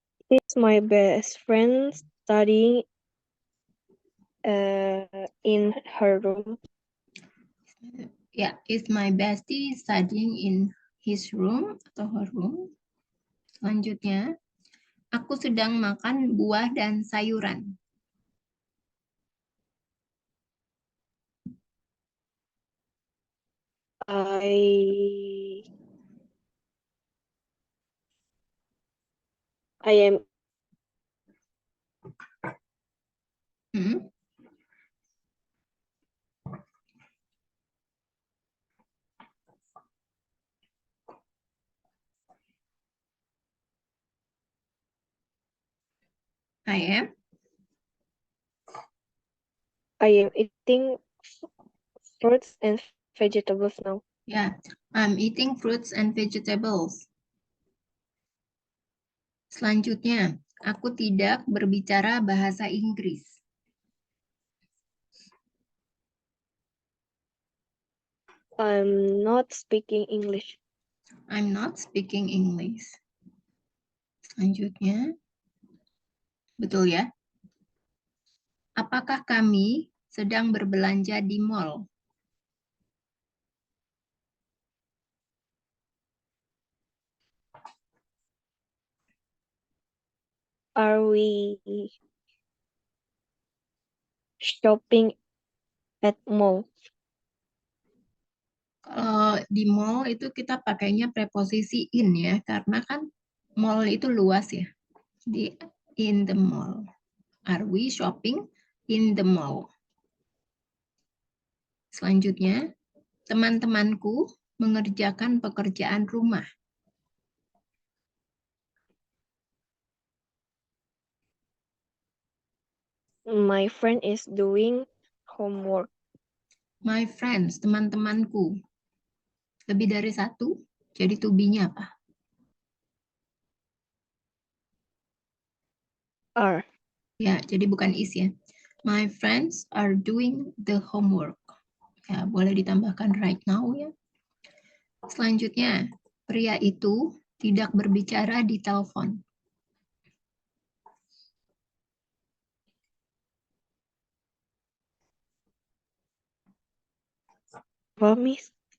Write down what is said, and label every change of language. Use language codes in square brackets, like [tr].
[en] It's my best friend studying in her room. Ya, is my bestie studying in his room [id] atau [en] her room? [id] Selanjutnya, aku sedang makan buah dan sayuran. [en] I am Hmm? I am? eating fruits and vegetables now. Ya, I'm eating fruits and vegetables. [id] Selanjutnya, aku tidak berbicara bahasa Inggris. [en] I'm not speaking English. I'm not speaking English. [id] Selanjutnya, betul ya? Apakah kami sedang berbelanja di mall? [en] Are we shopping at mall? [id] Kalau di mall itu kita pakainya preposisi in ya, karena kan mall itu luas ya. [en] Di in the mall. Are we shopping in the mall? [id] Selanjutnya, teman-temanku mengerjakan pekerjaan rumah. [en] My friend is doing homework. My friends, [id] teman-temanku. Lebih dari satu, jadi to be-nya apa? [en] Are. [id] Ya, jadi bukan is ya. [en] My friends are doing the homework. [id] Ya, boleh ditambahkan [en] right now [id] ya. Selanjutnya, pria itu tidak berbicara di telepon. Apa Miss?